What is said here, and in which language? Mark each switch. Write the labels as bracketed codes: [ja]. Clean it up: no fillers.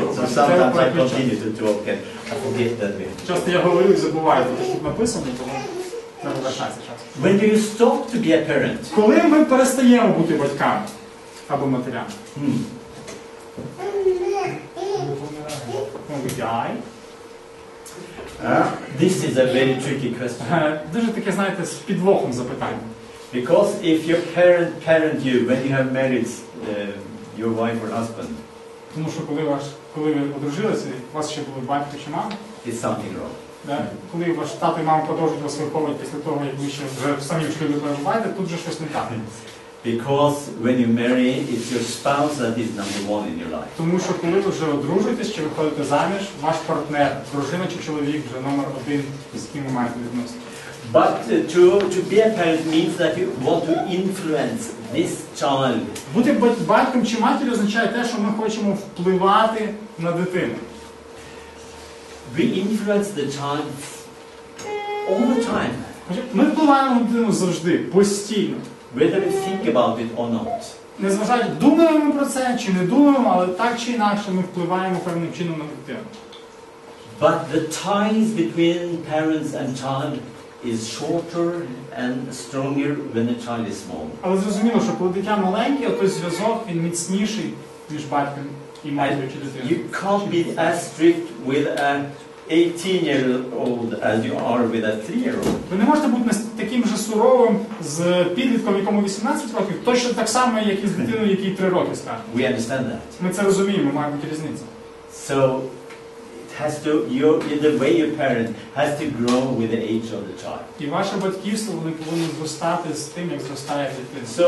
[en] So sometimes I continue to talk and I forget that we. [uk] Часто я говорю і забуваю, те, що тут написано, тому треба вертатися час. [en] When do you stop to be a parent? [uk] Коли ми перестаємо бути батьками або матерями? [en] When we die. This is a very tricky question. [uk] Дуже таке, знаєте, з підвохом запитання. [en] Because if your parent you when you have married your wife or husband, [uk] Тому що коли ви одружилися, у вас ще були батько чи мама, [en] it's something wrong. [uk] да? Коли ваш тато і мама продовжують вас виховувати після того, як ви ще вже самі в шлюбі перебуваєте, тут же щось не так. [en] Because when you marry, it's your spouse that is number one in your life. [uk] Тому що коли ви вже одружуєтесь чи виходите заміж, ваш партнер, дружина чи чоловік вже номер один, з ким ви маєте відносини. [en] But to be a parent means that you want to influence this child. [uk] Бути батьком чи матір'ю означає те, що ми хочемо впливати на дитину. [en] We influence the child all the time, [uk] Ми впливаємо на дитину завжди, постійно. [en] whether we think about it or not. [uk] Незважаючи, думаємо ми про це чи не думаємо, але так чи інакше ми впливаємо певним чином на дитину. [en] But the ties between parents and child is shorter and stronger when the child is small. [uk] Але зрозуміло, що коли дитя маленьке, той зв'язок він міцніший між батьком і матір'ю чи дитиною. [en] You can't be as strict with a 18-year-old as you are with a 3-year-old. [uk] Ви не можете бути таким же суровим з підлітком, якому 18 років, точно так само, як і з дитиною, якій 3 роки стане. [en] We understand that. [uk] Ми це розуміємо, має бути різниця. [en] So it has to, the way you parent has to grow with the age of the child. [uk] І ваше батьківство, вони повинні зростати з тим, як зростає дитина.